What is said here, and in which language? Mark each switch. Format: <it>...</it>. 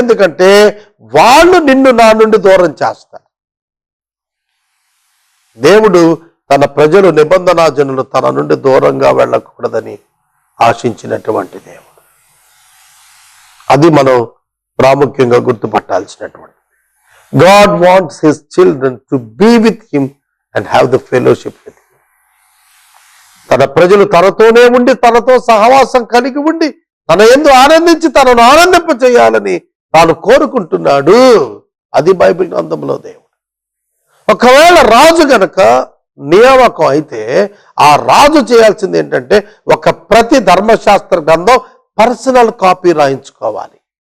<te>ఎందుకంటే వాళ్ళు నిన్ను నా నుండి దూరం చేస్తారు. దేవుడు తన ప్రజలు, నిబంధనా జనులు తన నుండి దూరంగా వెళ్ళకూడదని ఆశించినటువంటి దేవుడు. అది మనం ప్రాముఖ్యంగా గుర్తుపట్టాల్సినటువంటి.</te> <en>God wants his children to be with him and have the fellowship with him.</en> <te>తన ప్రజలు తనతోనే ఉండి తనతో సహవాసం కలిగి ఉండి తన యందు ఆనందించి తనను ఆనందింప చేయాలని తాను కోరుకుంటున్నాడు. అది బైబిల్ గ్రంథంలో దేవుడు. ఒకవేళ రాజు గనక నియామకం అయితే ఆ రాజు చేయాల్సింది ఏంటంటే ప్రతి ధర్మశాస్త్ర గ్రంథం పర్సనల్ కాపీ రాయించుకోవాలి.</te>